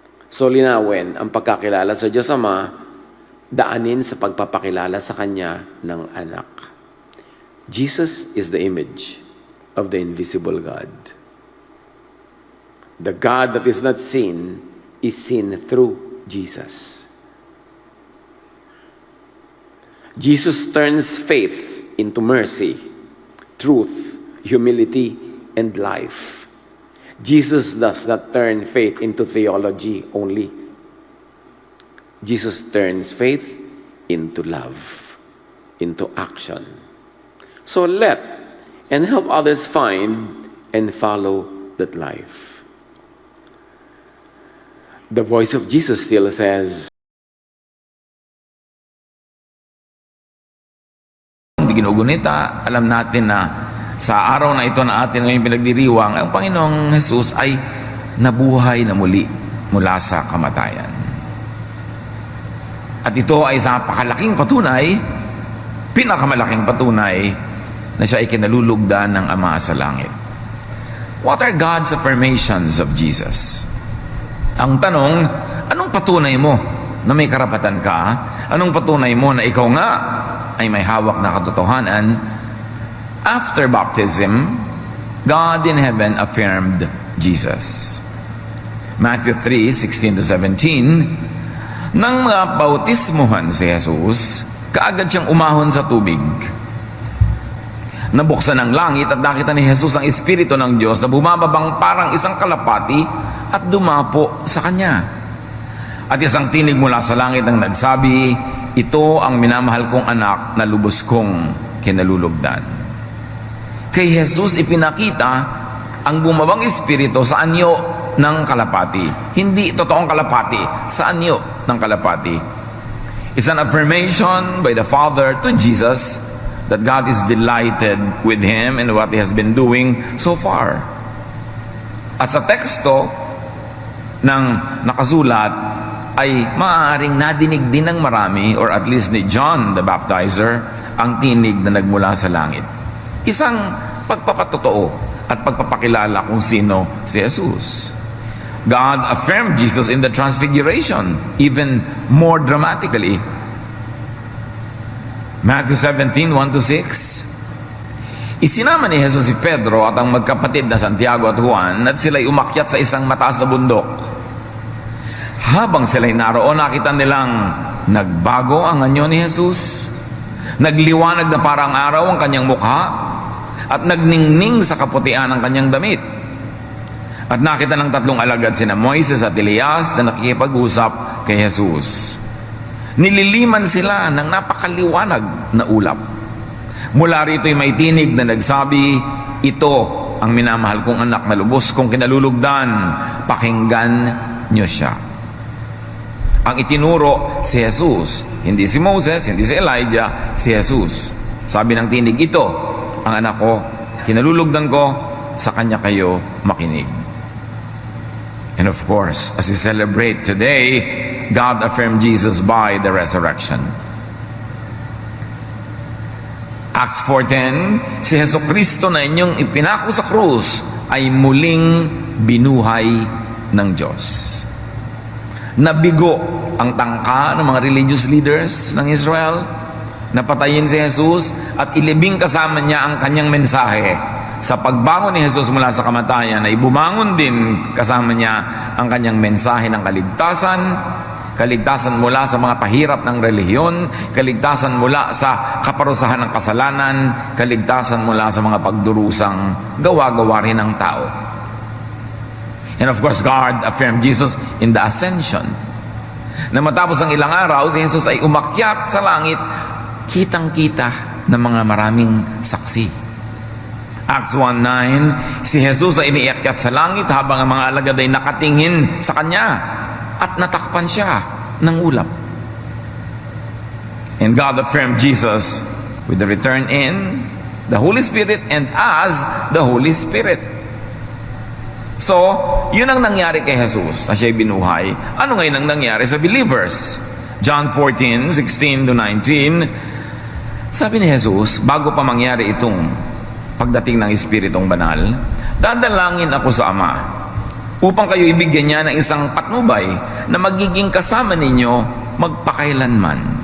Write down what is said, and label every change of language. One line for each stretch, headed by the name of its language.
Filipino: So linawin ang pagkakilala sa Diyos Ama, daanin sa pagpapakilala sa Kanya ng anak.
English: Jesus is the image of the invisible God. The God that is not seen is seen through Jesus. Jesus turns faith into mercy, truth, humility, and life. Jesus does not turn faith into theology only. Jesus turns faith into love, into action. So let and help others find and follow that life. The voice of Jesus still says,
Filipino: Hindi ginugunita, alam natin na sa araw na ito na atin ngayong pinagdiriwang, ang Panginoong Jesus ay nabuhay na muli mula sa kamatayan. At ito ay sa pakalaking patunay, pinakamalaking patunay na siya ay kinalulugdan ng Ama sa langit.
English: What are God's affirmations of Jesus?
Filipino: Ang tanong, anong patunay mo na may karapatan ka? Anong patunay mo na ikaw nga ay may hawak na katotohanan?
English: After baptism, God in heaven affirmed Jesus.
Filipino: Matthew 3:16-17, nang mabautismuhan si Jesus, kaagad siyang umahon sa tubig. Nabuksan ang langit at nakita ni Jesus ang Espiritu ng Diyos na bumababang parang isang kalapati at dumapo sa kanya. At isang tinig mula sa langit ang nagsabi, ito ang minamahal kong anak na lubos kong kinalulugdan. Kay Jesus ipinakita ang bumabang espiritu sa anyo ng kalapati. Hindi totoong kalapati, sa anyo ng kalapati.
English: It's an affirmation by the Father to Jesus that God is delighted with him and what he has been doing so far.
Filipino: At sa teksto ng nakasulat ay maaaring nadinig din ng marami,
English: or at least
Filipino: ni John the Baptizer, ang tinig na nagmula sa langit. Isang pagpapatotoo at pagpapakilala kung sino si Jesus.
English: God affirmed Jesus in the Transfiguration, even more dramatically.
Filipino: Matthew 17:1-6, isinama ni Jesus si Pedro at ang magkapatid na Santiago at Juan at sila'y umakyat sa isang mataas na bundok. Habang sila'y naroon, nakita nilang nagbago ang anyo ni Jesus. Nagliwanag na parang araw ang kanyang mukha at nagningning sa kaputian ang kanyang damit. At nakita ng tatlong alagad sina Moises at Elias na nakikipag-usap kay Jesus. Nililiman sila ng napakaliwanag na ulap. Mula rito'y may tinig na nagsabi, ito ang minamahal kong anak na lubos kong kinalulugdan, pakinggan niyo siya. Ang itinuro si Jesus. Hindi si Moses, hindi si Elijah, si Jesus. Sabi ng tinig, ito ang anak ko, kinalulugdan ko, sa kanya kayo makinig.
English: And of course, as we celebrate today, God affirmed Jesus by the resurrection.
Filipino: Acts 4:10, si Jesucristo na inyong ipinako sa krus ay muling binuhay ng Diyos. Nabigo ang tangka ng mga
English: religious leaders
Filipino: ng Israel, napatayin si Jesus at ilibing kasama niya ang kanyang mensahe. Sa pagbangon ni Jesus mula sa kamatayan ay bumangon din kasama niya ang kanyang mensahe ng kaligtasan, kaligtasan mula sa mga pahirap ng relihiyon, kaligtasan mula sa kaparusahan ng kasalanan, kaligtasan mula sa mga pagdurusang gawa-gawa rin ng tao.
English: And of course, God affirmed Jesus in the ascension.
Filipino: Na matapos ang ilang araw, si Jesus ay umakyat sa langit, kitang-kita ng mga maraming saksi. Acts 1:9, si Jesus ay iniakyat sa langit habang ang mga alagad ay nakatingin sa kanya at natakpan siya ng ulap.
English: And God affirmed Jesus with the return in the Holy Spirit and as the Holy Spirit.
Filipino: So, yun ang nangyari kay Jesus na siya'y binuhay. Ano ngayon ang nangyari sa believers? John 14:16-19, sabi ni Jesus, bago pa mangyari itong pagdating ng Espiritong Banal, dadalangin ako sa Ama upang kayo ibigyan niya ng isang patnubay na magiging kasama ninyo magpakailanman.